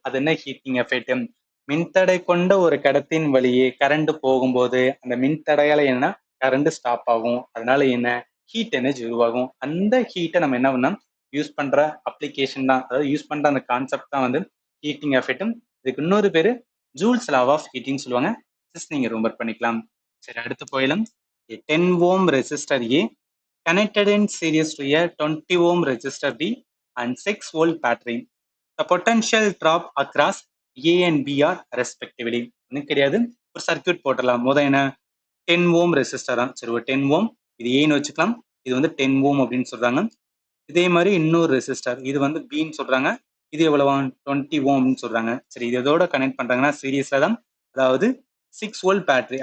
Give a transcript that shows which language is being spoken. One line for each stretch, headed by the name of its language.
Tamil: அது என்ன heating effect? மின்தடை கொண்ட ஒரு கடத்தின் வழியே கரண்ட் போகும்போது அந்த மின்தடையால என்ன கரண்ட் ஸ்டாப் ஆகும். அதனால என்ன ஹீட் எனர்ஜி உருவாகும். அந்த ஹீட்டை நம்ம என்ன பண்ணோம் யூஸ் பண்ற அப்ளிகேஷன் தான், அதாவது யூஸ் பண்ற அந்த கான்செப்ட் தான் வந்து ஹீட்டிங் எஃபெக்ட். இதுக்கு இன்னொரு பேரு ஜூல்ஸ் லா ஆஃப் ஹீட்டிங் சொல்லுவாங்க. நீங்க ரிமெம்பர் பண்ணிக்கலாம். சரி, அடுத்து போயிடலாம்.
English: 10 ohm resistor A connected in series to a 20 ohm resistor B and 6 volt battery. The potential drop across A and B are respectively.
Tamil: எனக்கு கிடையாது, ஒரு சர்க்கியூட் போட்டுடலாம். முதல் என்ன 10 ohm ரெசிஸ்டரா, சரி ஒரு 10 ohm இது ஏன்னு வச்சுக்கலாம். இது வந்து 10 ohm அப்படின்னு சொல்றாங்க. இதே மாதிரி இன்னொரு ரெசிஸ்டர் இது வந்து பின்னு சொல்றாங்க. இது எவ்வளவா 20 ohm சொல்றாங்க. சரி, இது எதோட கனெக்ட் பண்றாங்கன்னா சீரீஸ்ல தான், அதாவது 6 வோல்ட் பேட்டரி.